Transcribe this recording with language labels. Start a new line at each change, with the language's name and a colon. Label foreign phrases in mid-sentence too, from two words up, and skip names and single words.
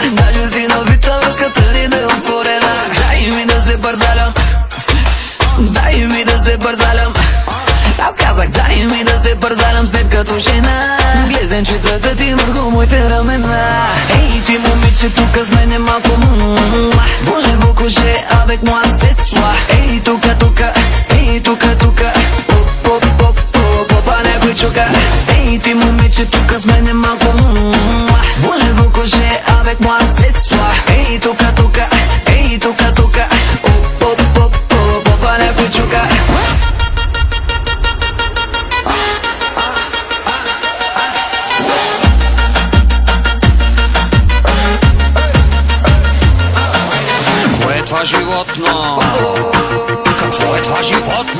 Bulgarian: Даже си навита връзката ни да е отворена. Дай ми да се бързалям, дай ми да се бързалям. Аз казах, дай ми да се бързалям с теб като жена. Глезенчетата ти върху моите рамена. Ей, ти момиче тук с мене малко
French: Voulez-vous coucher avec moi ce soir?
Bulgarian: Ей, тука, тука, ей, тука, тука, попа някой чука. Ей, ти момиче тук с мене малко
French: Voulez-vous coucher avec moi ce soir?
Bulgarian: Ей, тука, тука, ей, тука, тука, попа някой чука. Това животно, какво е това животно?